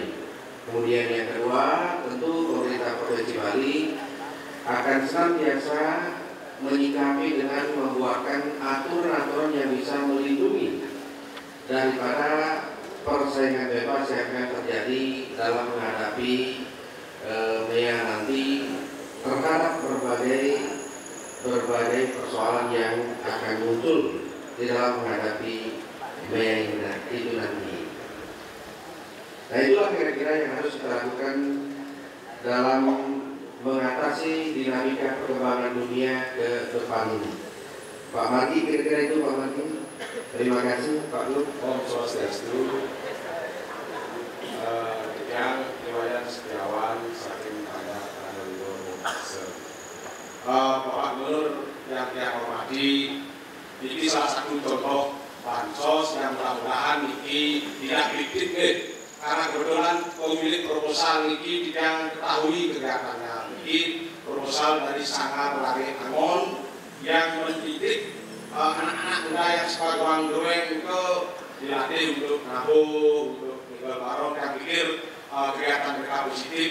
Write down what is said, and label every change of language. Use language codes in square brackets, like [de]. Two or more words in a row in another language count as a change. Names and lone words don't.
[id] Kemudian yang kedua, tentu pemerintah Provinsi Bali akan senantiasa menyikapi dengan membuatkan aturan-aturan yang bisa melindungi daripada persaingan bebas yang akan terjadi dalam menghadapi MEA nanti terhadap berbagai persoalan yang akan muncul di dalam menghadapi MEA itu nanti. Nah, itulah kira-kira yang harus kita lakukan dalam mengatasi dinamika perkembangan dunia ke depan ini. Pak Margi, kira-kira itu Pak Margi. Terima kasih Pak Lu. [ban] Om Swastiastu. [id] Yang Iwayan Setiawan saking pada Tanulur. Bapak Gubernur yang hormati, ini salah satu contoh bansos yang mudah-mudahan ini tidak kritik karena kebetulan pemilik proposal ini tidak ketahui kegiatannya. Ini proposal dari Sanggar Lari Angon yang mendidik anak-anak muda yang sebagai orang doeng itu dilatih untuk nabung, untuk tinggal barong, yang pikir kegiatan mereka positif.